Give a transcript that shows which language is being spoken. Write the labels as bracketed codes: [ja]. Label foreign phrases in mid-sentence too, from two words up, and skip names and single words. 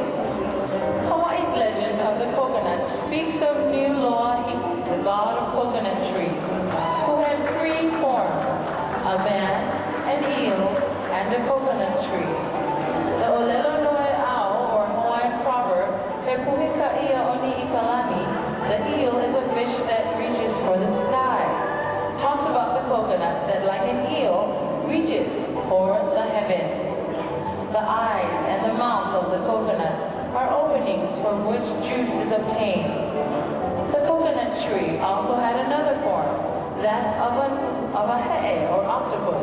[en] Hawaii's legend of the coconut speaks of Niuloahi, the god of coconut trees, who had three forms, a man, an eel, and a coconut tree. The [haw] Olelo Noe Ao, [en] or Hawaiian proverb, [haw] He puhika ia oni ikalani, [en] the eel is a fish that reaches for the sky, talks about the coconut that like an eel reaches for the heavens. The eyes and the mouth of the coconut are openings from which juice is obtained. The coconut tree also had another form, that of a he'e or octopus.